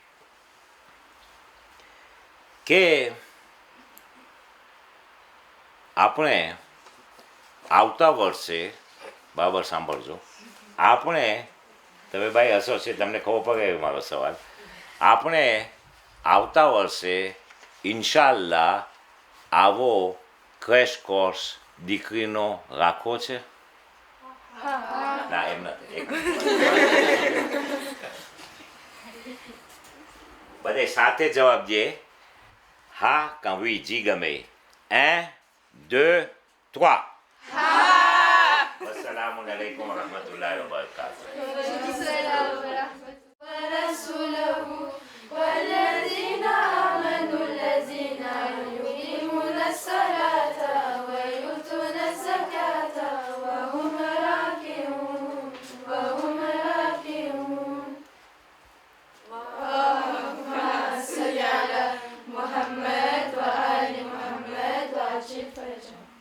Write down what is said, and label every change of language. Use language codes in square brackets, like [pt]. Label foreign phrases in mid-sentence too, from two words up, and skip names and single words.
[gu] કે આપણે આવતા વર્ષે બરાબર સાંભળજો આપણે તમે ભાઈ હસો છે તમને ખબર પડે મારો સવાલ આપણે આવતા વર્ષે ઇન્શાલ્લાહ આવો [en] crash course [gu] દીકરીનો રાખવો છે ના એમ નથી બધે સાથે જવાબ દે હા કાં oui જી ગમે 1 2 3 [ar] السلام عليكم ورحمة الله وبركاته. ورسوله والذين آمنوا الذين يقيمون الصلاة ويؤتون الزكاة وهم راكعون اللهم صل على محمد وآل محمد وعجل فرجهم.